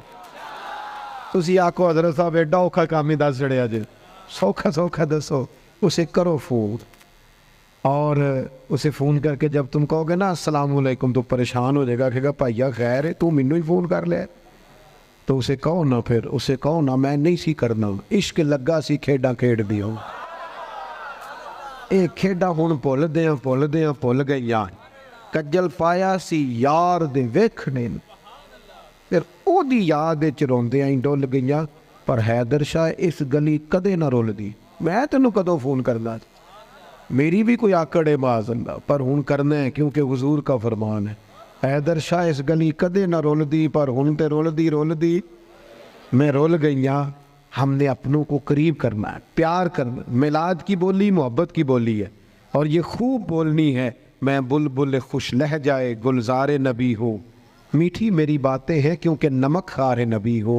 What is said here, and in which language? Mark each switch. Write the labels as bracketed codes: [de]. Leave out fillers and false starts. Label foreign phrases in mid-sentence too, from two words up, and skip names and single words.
[pa] تسی آکو حضرت صاحب ایڈا اوکھا کام ہی دس چڑیا جی، سوکھا دسو، اسے کرو فون. [ur] اور اسے فون کر کے جب تم کہو گے نا [ar] السلام علیکم [ur] تو پریشان ہو جائے گا، کہے گا [pa] بھائیا خیر ہے تو مینوں ہی فون کر لے. [ur] تو اسے کہو نا، پھر اسے کہو نا [pa] میں نہیں سی کرنا، عشق لگا سی کھیڈاں کھیڈ دیو. اے کھیڈاں ہن بھل گئیاں. کجل پایا سی یار دے ویکھنے، پھر او دی یاد وچ روندیاں ہی ڈل گئیاں. پر حیدر شاہ اس گلی کدے نہ رولدی. میں تینوں کدوں فون کرنا، میری بھی کوئی آکڑ ہے [ar] معاذ اللہ، [pa] پر ہن کرنا ہے [ur] کیونکہ حضور کا فرمان ہے. [pa] حیدر شاہ اس گلی کدے نہ رولدی، پر ہن تے رولدی میں رول گئیاں. [ur] ہم نے اپنوں کو قریب کرنا ہے، پیار کرنا. میلاد کی بولی محبت کی بولی ہے، اور یہ خوب بولنی ہے. میں بلبل خوش لہجائے گلزار نبی ہوں، میٹھی میری باتیں ہیں کیونکہ نمک خار نبی ہوں.